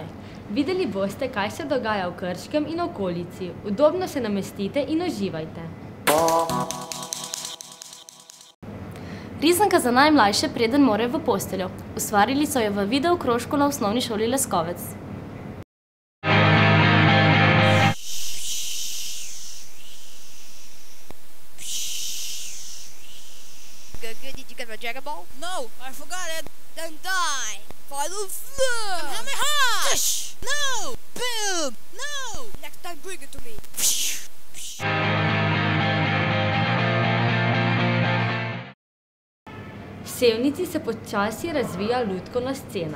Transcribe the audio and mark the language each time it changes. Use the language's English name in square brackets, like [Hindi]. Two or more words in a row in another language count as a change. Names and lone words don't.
[Slovenian] Videli boste, kaj se dogaja v Krškem in okolici. Udobno se namestite in uživajte. Risanka za najmlajše, preden morajo v posteljo. Ustvarili so jo v videokrožku na osnovni šoli Leskovec. [English] Did you get my Dragon Ball? No, I forgot it. Then die. Final floor. Kamehameha! No! Boom! No! Next time bring it to me. [Slovenian] V Sevnici se počasi razvija lutkovna scena.